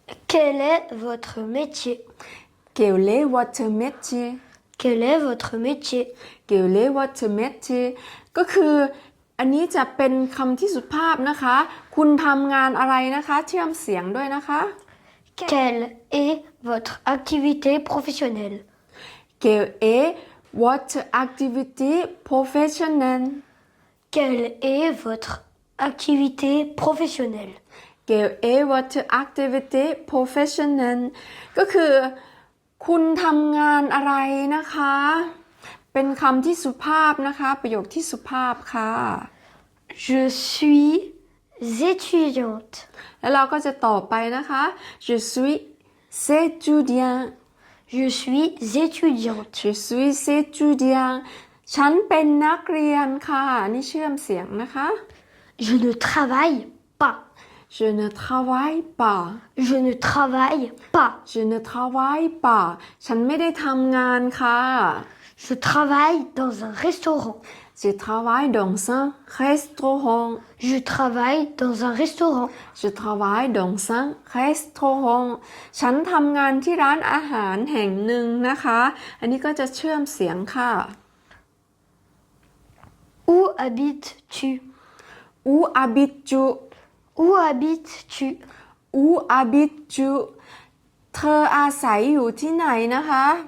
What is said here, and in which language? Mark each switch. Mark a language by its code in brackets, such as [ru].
[fr] Quel est votre métier? Quel est votre métier? Quel est votre métier? Quel est votre métier? [th] ก็คืออันนี้จะเป็นคำที่สุภาพนะคะคุณทำงานอะไรนะคะเชื่อมเสียงด้วยนะคะ [fr] Quelle est votre activité professionnelle? Quelle est votre activité professionnelle? Quelle est votre activité professionnelle? Quelle est votre activité professionnelle? [th] ก็คือคุณทำงานอะไรนะคะเป็นคำที่สุภาพนะคะประโยคที่สุภาพค่ะ [fr] Je suis étudiante. [th] แล้วเราก็จะตอบไปนะคะ [fr] Je suis étudiant. Je suis étudiante. Je suis étudiant. [th] ฉันเป็นนักเรียนค่ะนี่เชื่อมเสียงนะคะ [fr] Je ne travaille pas. Je ne travaille pas. Je ne travaille pas. Je ne travaille pas. [th] ฉันไม่ได้ทำงานค่ะ [fr] Je travaille dans un restaurant. Je travaille dans un restaurant. Je travaille dans un restaurant. Je travaille dans un restaurant. [th] ฉันทำงานที่ร้านอาหารแห่งหนึ่งนะคะอันนี้ก็จะเชื่อมเสียงค่ะ [fr] Où habites-tu? Où habites-tu? Où habites-tu? Où habites-tu? [th] เธออาศัยอยู่ที่ไหนนะคะ